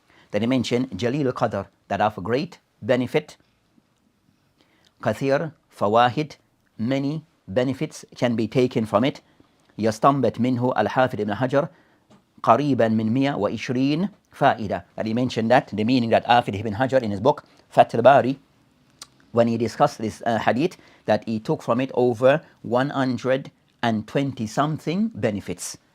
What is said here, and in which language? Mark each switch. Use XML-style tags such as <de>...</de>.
<en>Then he mentioned Jalil al-Qadr, that of great benefit,</en> <ar>kathir fawahid,</ar> <en>many benefits can be taken from it.</en> <ar>يستنبط منه الحافظ ابن حجر قريبا من 120 فائدة.</ar> <en>That he mentioned that, the meaning that Hafid ibn Hajar in his book Fath al-Bari, when he discussed this hadith, that he took from it over 120 something benefits.</en>